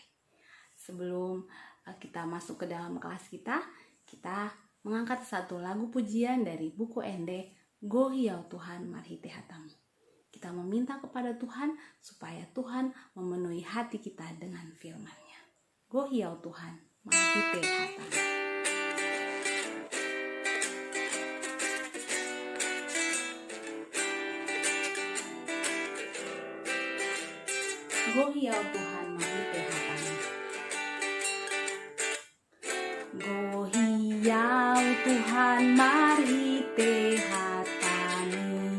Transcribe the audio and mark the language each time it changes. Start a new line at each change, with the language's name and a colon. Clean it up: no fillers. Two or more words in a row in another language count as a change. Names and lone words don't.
Indonesian: Sebelum kita masuk ke dalam kelas kita mengangkat satu lagu pujian dari buku Ende, Go Hiau Tuhan Marhite Hatamu. Kita meminta kepada Tuhan supaya Tuhan memenuhi hati kita dengan firman-Nya.
Batak Simalungun: Go Hiau Tuhan Marhite Hatamu. Go Hiau Tuhan Marhite Hatamu. Go Hiau Tuhan Marhite Hatamu.